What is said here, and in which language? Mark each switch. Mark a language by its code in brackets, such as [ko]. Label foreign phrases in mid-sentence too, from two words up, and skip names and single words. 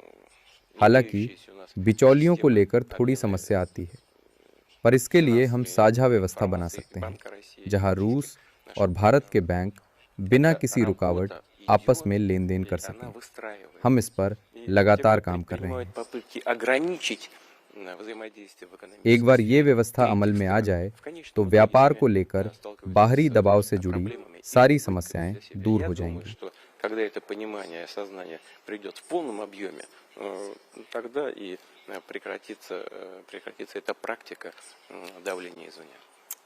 [hi] हालांकि बिचौलियों को लेकर थोड़ी समस्या आती है, पर इसके लिए हम साझा व्यवस्था बना सकते हैं, जहां रूस और भारत के बैंक बिना किसी रुकावट आपस में लेन देन कर सकें। हम इस पर लगातार काम कर रहे हैं। एक बार ये व्यवस्था अमल में आ जाए तो व्यापार को लेकर बाहरी दबाव से जुड़ी सारी समस्याएं दूर हो जाएंगी। [ru] Когда это понимание и осознание придет в полном объеме, тогда и прекратится эта практика давления извне.